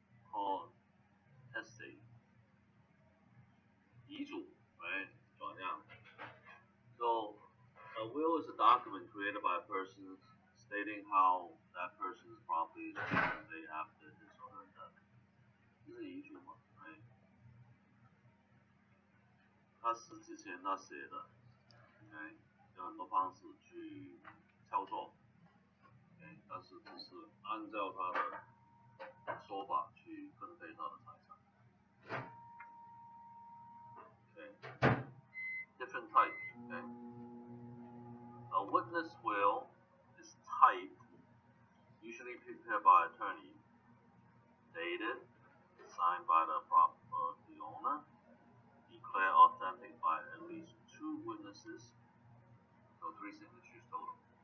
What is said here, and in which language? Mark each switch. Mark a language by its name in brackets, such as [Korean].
[English] Called testate. [Chinese] 遗嘱, [English] right? [Chinese] 转让. [English] So a will is a document created by a person stating how that person's property is going to be after his or her death. [Chinese] 这是遗嘱嘛 [English] right? [Chinese] 他死之前他写的 ，OK， 有很多方式去操作 ，OK， 但是只是按照他的说法去分配他的财产 ，OK， [English] different types, [Chinese] OK. [English] A witness will is typed, usually prepared by attorney, dated, signed by the owner, declared authentic by at least 2 witnesses, so 3 signatures total.